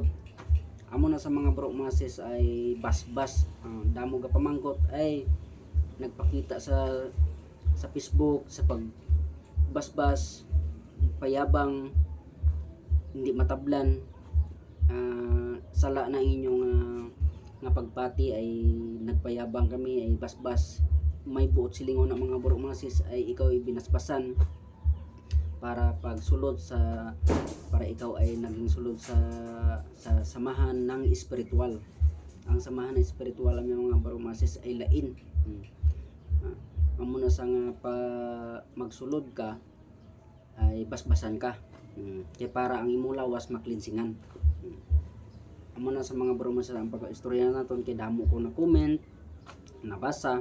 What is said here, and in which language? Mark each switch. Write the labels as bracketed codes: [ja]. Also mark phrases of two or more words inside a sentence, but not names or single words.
[hil] Amo na sa mga bro mga sis ay basbas, damo ga pamangkot ay nagpakita sa Facebook sa pagbasbas, payabang, hindi matablan, sala na inyong nga pagpati ay nagpayabang kami ay basbas, may buot silingon ang mga bro mga sis ay ikaw ay binasbasan para pagsulod para ikaw ay naging sulod sa [tl] samahan ng espiritual. [hil] Ang [tl] samahan ng espiritual [hil] ang mga bro mga sis ay lain. Amo na sa nga pa magsulod ka ay basbasan ka, kaya para ang imo lawas maklinsingan. Amo na sa mga bro mga sis ang pag-istorya naton kay damo ko na comment nabasa.